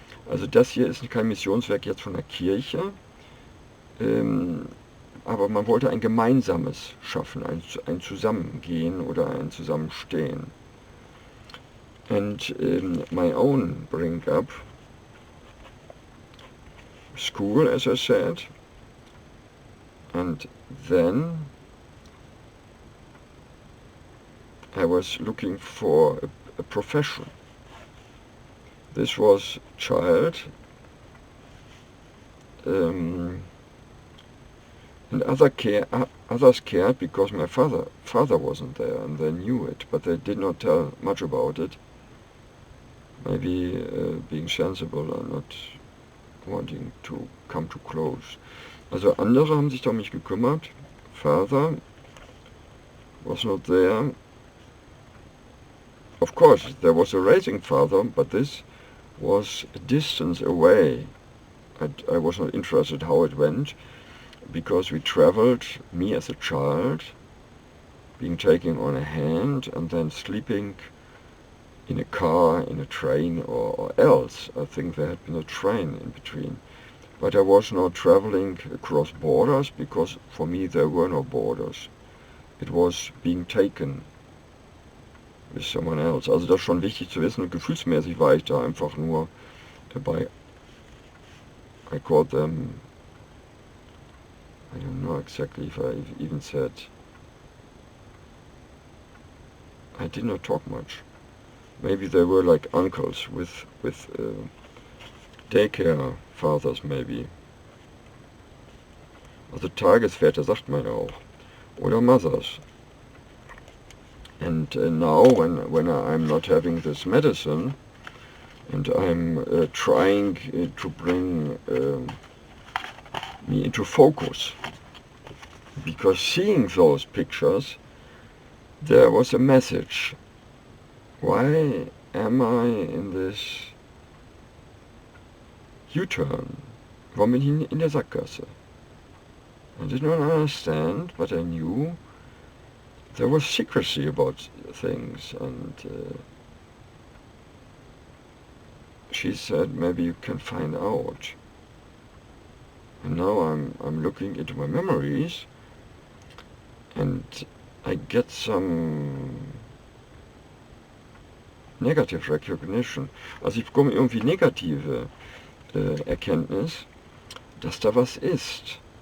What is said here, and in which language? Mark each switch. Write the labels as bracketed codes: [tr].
[de] Also das hier ist kein Missionswerk jetzt von der Kirche, aber man wollte ein gemeinsames schaffen, ein Zusammengehen oder ein Zusammenstehen. [en] And my own bring up school, as I said, and then I was looking for a profession. This was child, and others cared because my father wasn't there, and they knew it, but they did not tell much about it. Maybe being sensible and not wanting to come too close. [de] Also andere haben sich da um mich gekümmert. [en] Father was not there. Of course, there was a raising father, but this was a distance away. I was not interested how it went, because we traveled, me as a child, being taken on a hand and then sleeping in a car, in a train, or else. I think there had been a train in between. But I was not traveling across borders, because for me there were no borders. It was being taken with someone else. [de] Also das ist schon wichtig zu wissen, und gefühlsmäßig war ich da einfach nur dabei. [en] I called them, I don't know exactly if I even said, I did not talk much. Maybe they were like uncles with daycare fathers maybe. [de] Also Tagesväter sagt man ja auch. Oder [en] mothers. And now when I'm not having this medicine and I'm trying to bring me into focus, because seeing those pictures, there was a message. Why am I in this U-turn? [de] Warum bin ich in der Sackgasse? [en] I did not understand, but I knew there was secrecy about things, and she said, maybe you can find out. And now I'm looking into my memories, and I get some negative recognition. [de] Also ich bekomme irgendwie negative Erkenntnis, dass da was ist.